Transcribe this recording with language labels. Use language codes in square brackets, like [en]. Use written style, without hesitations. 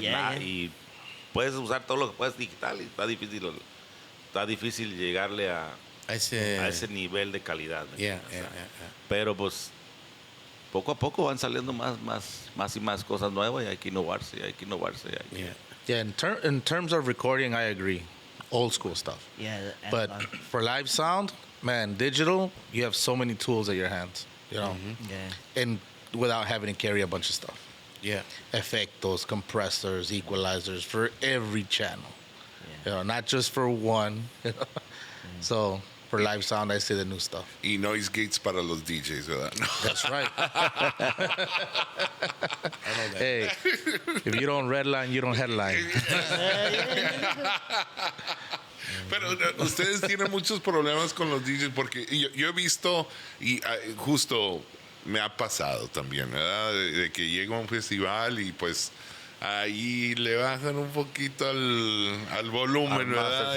[en] yeah, yeah. [es] y puedes usar todo lo que puedes digital y está difícil llegarle a ese nivel de calidad. ¿me [en] Yeah, [es] entiendes? [en] yeah, yeah. [es] Pero pues poco a poco van saliendo más y más cosas nuevas y hay que innovarse. [en] Yeah. Yeah, in terms of recording, I agree. Old school stuff. Yeah, the But analog. for live sound, man, digital, you have so many tools at your hands, you know, Yeah. and without having to carry a bunch of stuff. Yeah. Effectos, compressors, equalizers for every channel. You know, not just for one. You know? So For live sound, I say the new stuff. [es] Y [en] noise gates [es] para los DJs, ¿verdad? [en] That's right. Hey, if you don't redline, you don't headline. [es] Pero ustedes tienen muchos problemas con los DJs porque yo he visto y justo me ha pasado también, ¿verdad? De que llega a un festival y pues ahí le bajan un poquito al volumen, ¿verdad?